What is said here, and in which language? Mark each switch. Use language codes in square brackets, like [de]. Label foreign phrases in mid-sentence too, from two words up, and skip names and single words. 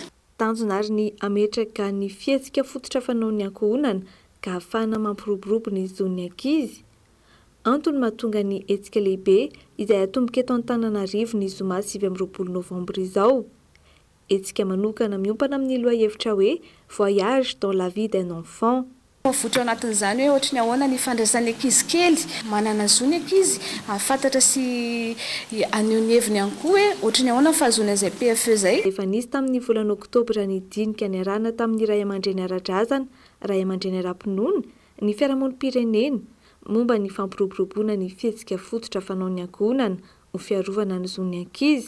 [mg] Tanjona ary ny ametraka ny fihetsika fototra fanao ny ankohonana ka ahafahana mampiroborobo ny zon'ny ankizy. Antony mahatonga ny hetsika lehibe izay atomboka eto Antananarivo ny zoma 20 Novambra izao. Hetsika manokana miompana amin'ny lohahevitra hoe [fr] voyage dans la vie d'un enfant. [mg] Votra anatin'izany hoe ohatry ny ahoana ny fandraisan'ny ankizy kely manana zony ankizy afantatra sy aneho ny heviny ihany koa hoe ohatry ny ahoana fahazoana izay PFE zay. Efa nisy tamin'ny volana Oktobra ny dinika ny arahana tamin'ny Ray aman-dreny ara-drazana, Ray aman-dreny ara-pinoana, ny fiarahamonim-pirenena momba ny fampiroboroboana ny fihetsika fototra fanao ny ankohonana ho fiarovana ny zon'ny ankizy.